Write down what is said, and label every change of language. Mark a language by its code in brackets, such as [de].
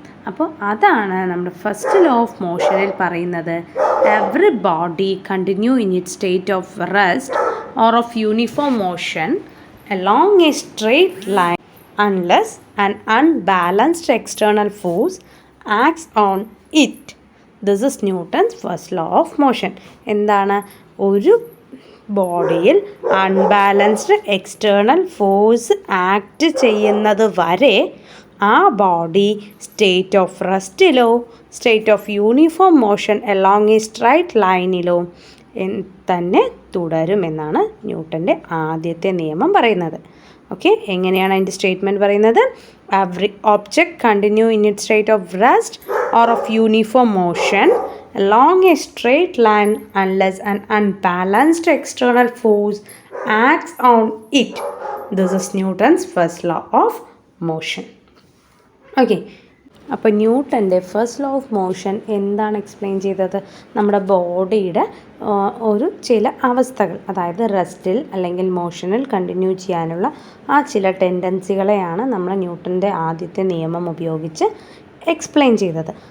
[ml] അപ്പോൾ അതാണ് നമ്മുടെ ഫസ്റ്റ് ലോ ഓഫ് മോഷനിൽ പറയുന്നത്, [en] Every body continue in it state of rest or of uniform motion along a straight line unless an unbalanced external force acts on it. This is Newton's first law of motion. [ml] എന്താണ്, ഒരു ബോഡിയിൽ unbalanced external force act ചെയ്യുന്നത് വരെ ആ body state of റെസ്റ്റിലോ state of uniform motion along A straight ലൈനിലോ തന്നെ തുടരുമെന്നാണ് ന്യൂട്ടൻ്റെ ആദ്യത്തെ നിയമം പറയുന്നത്. ഓക്കെ, എങ്ങനെയാണ് അതിൻ്റെ സ്റ്റേറ്റ്മെൻറ്റ് പറയുന്നത്, [en] Every object continue in it state of rest or of uniform motion along a straight line unless an unbalanced external force acts on it. This is Newton's first law of motion. [ml] Okay, അപ്പോൾ ന്യൂട്ടൻ്റെ first law of motion എന്താണ് explain ചെയ്തത്, നമ്മുടെ ബോഡിയുടെ ഒരു ചില അവസ്ഥകൾ, അതായത് റെസ്റ്റിൽ അല്ലെങ്കിൽ മോഷനിൽ കണ്ടിന്യൂ ചെയ്യാനുള്ള ആ ചില ടെൻഡൻസികളെയാണ് നമ്മൾ ന്യൂട്ടൻ്റെ ആദ്യത്തെ നിയമം ഉപയോഗിച്ച് എക്സ്പ്ലെയിൻ ചെയ്തത്.